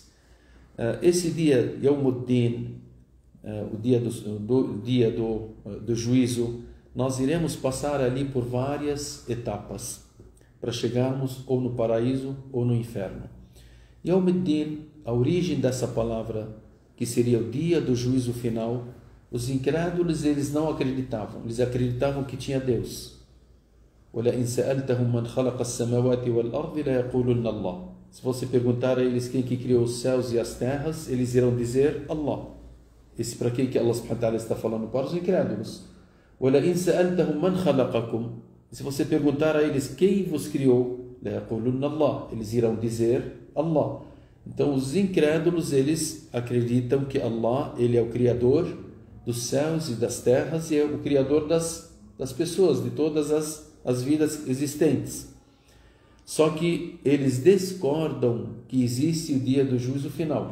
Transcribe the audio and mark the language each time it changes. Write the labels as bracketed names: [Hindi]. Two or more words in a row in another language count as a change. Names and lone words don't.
[Portuguese] Esse dia, Yawmuddin, o dia do juízo, nós iremos passar ali por várias etapas para chegarmos ou no paraíso ou no inferno. [Arabic] يوم الدين, [Portuguese] a origem dessa palavra, que seria o dia do juízo final, os incrédulos, eles não acreditavam, eles acreditavam que tinha Deus. [Arabic] وَلَئِنْ سَأَلْتَهُمْ مَنْ خَلَقَ السَّمَوَاتِ وَالْأَرْضِ لَيَقُولُنَّ اللَّهُ. [Portuguese] Se você perguntar a eles quem que criou os céus e as terras, eles irão dizer Allah. Esse para quem que Allah [Arabic] سبحانه وتعالى [Portuguese] está falando? Para os incrédulos. [Arabic] وَلَئِنْ سَأَلْتَهُمْ مَنْ خَلَقَكُمْ. [Portuguese] Se você perguntar a eles quem vos criou, [Arabic] لَيَقُولُنَّ اللَّهُ. [Portuguese] Eles irão dizer Allah. Então os incrédulos, eles acreditam que Allah, ele é o criador dos céus e das terras e é o criador das pessoas, de todas as vidas existentes. Só que eles discordam que existe o dia do juízo final.